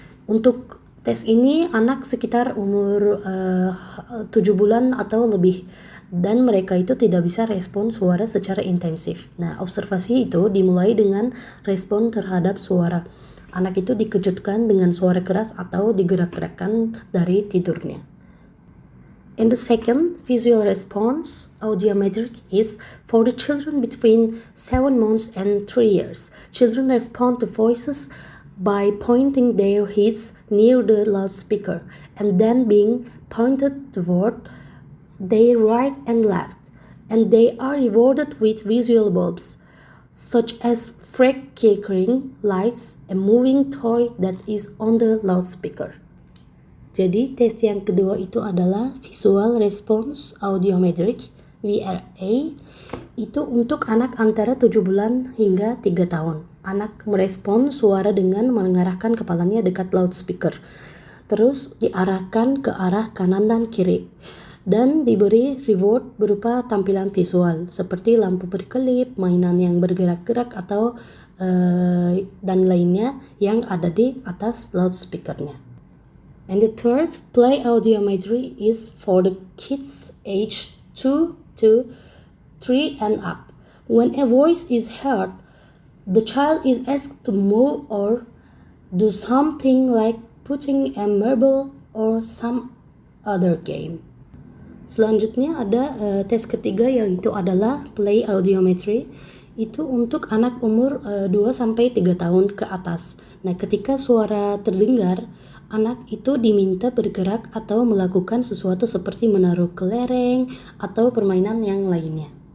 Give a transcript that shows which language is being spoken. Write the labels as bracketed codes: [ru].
[id] Untuk tes ini anak sekitar umur 7 bulan atau lebih, dan mereka itu tidak bisa respon suara secara intensif. Nah, observasi itu dimulai dengan respon terhadap suara. Anak itu dikejutkan dengan suara keras atau digerak-gerakkan dari tidurnya. [en] And the second, visual response audiometric, is for the children between 7 months and 3 years. Children respond to voices by pointing their heads near the loudspeaker and then being pointed toward their right and left, and they are rewarded with visual bulbs, such as flickering lights, a moving toy that is on the loudspeaker. [id] Jadi tes yang kedua itu adalah Visual Response Audiometric, VRA. Itu untuk anak antara 7 bulan hingga 3 tahun. Anak merespon suara dengan mengarahkan kepalanya dekat loudspeaker, terus diarahkan ke arah kanan dan kiri, dan diberi reward berupa tampilan visual seperti lampu berkelip, mainan yang bergerak-gerak atau dan lainnya yang ada di atas loudspeakernya. [en] And the third, play audiometry, is for the kids aged 2 to 3 and up. When a voice is heard, the child is asked to move or do something like putting a marble or some other game. [id] Selanjutnya ada tes ketiga, yaitu adalah play audiometry. Itu untuk anak umur 2-3 tahun ke atas. Nah, ketika suara terdengar, anak itu diminta bergerak atau melakukan sesuatu seperti menaruh kelereng atau permainan yang lainnya.